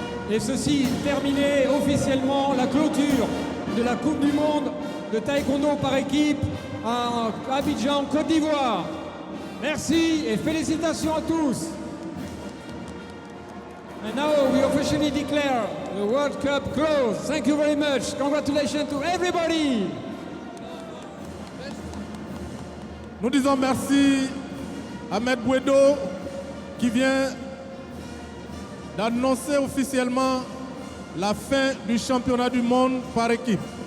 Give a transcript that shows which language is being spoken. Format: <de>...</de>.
<fr>Et ceci terminé officiellement la clôture de la Coupe du Monde de taekwondo par équipe à Abidjan, Côte d'Ivoire. Merci et félicitations à tous.</fr> <en>And now we officially declare the World Cup closed. Thank you very much. Congratulations to everybody.</en> <fr>Nous disons merci à Maître Bouedo qui vient d'annoncer officiellement la fin du championnat du monde par équipe.</fr>